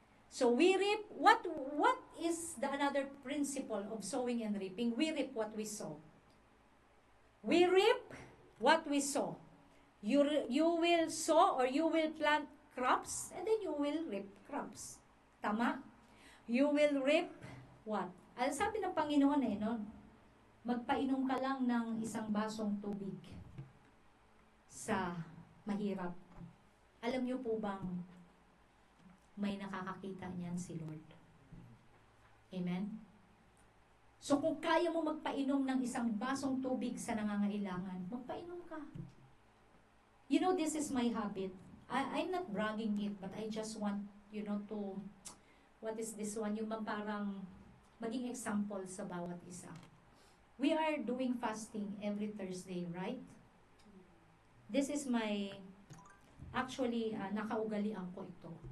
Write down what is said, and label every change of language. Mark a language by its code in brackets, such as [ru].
[en] So we reap, what is the another principle of sowing and reaping? We reap what we sow. We reap what we sow. You will sow or you will plant crops and then you will reap crops. Tama? You will reap what? [tl] Sabi ng Panginoon magpainom ka lang ng isang basong tubig sa mahirap. Alam niyo po bang may nakakakita niyan si Lord? Amen? So kung kaya mo magpainom ng isang basong tubig sa nangangailangan, magpainom ka. [en] This is my habit. I'm not bragging it, but I just want, to, what is this one? [tl] Yung parang maging example sa bawat isa. [en] We are doing fasting every Thursday, right? This is my, actually, [tl] nakaugalian ko ito.